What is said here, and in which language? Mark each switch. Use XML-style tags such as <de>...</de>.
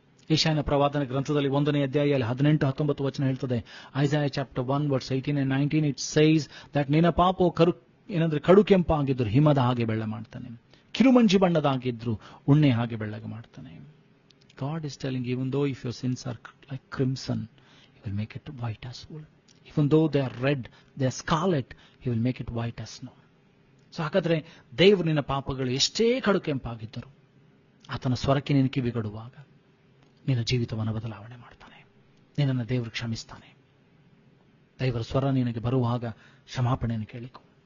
<kn>ಯೆಶಾಯನ ಪ್ರವಾದನ ಗ್ರಂಥದಲ್ಲಿ 1ನೇ ಅಧ್ಯಾಯದಲ್ಲಿ 18-19 ವಚನ ಹೇಳ್ತದೆ.</kn> <en>Isaiah chapter 1 verse 18 and 19 it says that</en> <kn>ನಿನ್ನ ಪಾಪವು ಕಡು ಕೆಂಪಾಗಿದ್ರು ಹಿಮದ ಹಾಗೆ ಬೆಳ್ಳ ಮಾಡ್ತಾನೆ, ಕಿರುಮಂಜಿ ಬಣ್ಣದಾಗಿದ್ರು ಉಣ್ಣೆ ಹಾಗೆ ಬೆಳ್ಳಗೆ ಮಾಡ್ತಾನೆ.</kn> <en>God is telling, even though if your sins are like crimson, He will make it white as wool. Even though they are red, they are scarlet, He will make it white as snow.</en> <kn>So ಹಾಗಾದ್ರೆ ದೇವರು ನಿನ್ನ ಪಾಪಗಳು ಎಷ್ಟೇ ಕಡು ಕೆಂಪಾಗಿದ್ದರು, ಆತನ ಸ್ವರಕ್ಕೆ ನೀನು ಕಿವಿಗೊಡುವಾಗ ನಿನ್ನ ಜೀವಿತವನ್ನು ಬದಲಾವಣೆ ಮಾಡ್ತಾನೆ. ನಿನ್ನನ್ನು ದೇವರು ಕ್ಷಮಿಸ್ತಾನೆ. ದೇವರ ಸ್ವರ ನಿನಗೆ ಬರುವಾಗ ಕ್ಷಮಾಪಣೆಯನ್ನು ಕೇಳಿಕೊ.</kn>